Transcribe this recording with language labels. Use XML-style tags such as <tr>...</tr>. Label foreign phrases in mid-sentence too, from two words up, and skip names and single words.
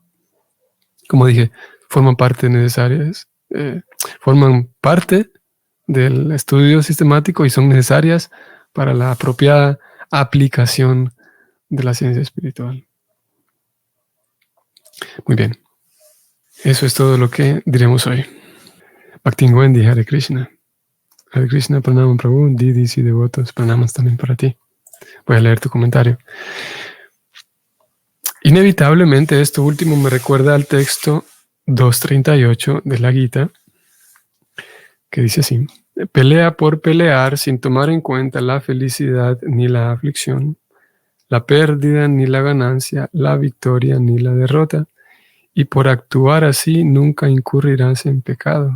<es>Como dije, forman parte necesarias, forman parte del estudio sistemático y son necesarias para la apropiada aplicación de la ciencia espiritual. Muy bien. Eso es todo lo que diremos hoy. Bhakti Wendy,</es> <sa>Hare Krishna. Hare Krishna, Pranam Prabhu,</sa> <es>Didis y devotos, pranamas también para ti. Voy a leer tu comentario. Inevitablemente esto último me recuerda al texto 238 de la Gita, que dice así: pelea por pelear sin tomar en cuenta la felicidad ni la aflicción, la pérdida ni la ganancia, la victoria ni la derrota, y por actuar así nunca incurrirás en pecado.</es>